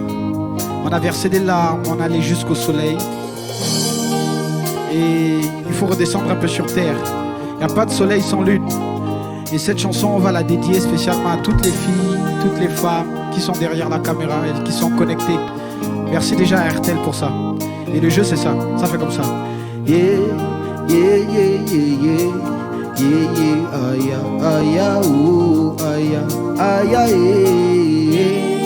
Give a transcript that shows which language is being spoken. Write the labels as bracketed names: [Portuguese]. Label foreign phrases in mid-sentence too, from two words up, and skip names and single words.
[French] On a versé des larmes, on allait jusqu'au soleil. Et il faut redescendre un peu sur terre. Il n'y a pas de soleil sans lune. Et cette chanson, on va la dédier spécialement à toutes les filles, toutes les femmes qui sont derrière la caméra et qui sont connectées. Merci déjà à RTL pour ça. Et le jeu, c'est ça. Ça fait comme ça. Yeah, yeah, yeah, yeah, yeah. Yeah, yeah, aya, aya, ooh, aya, aya, yeah.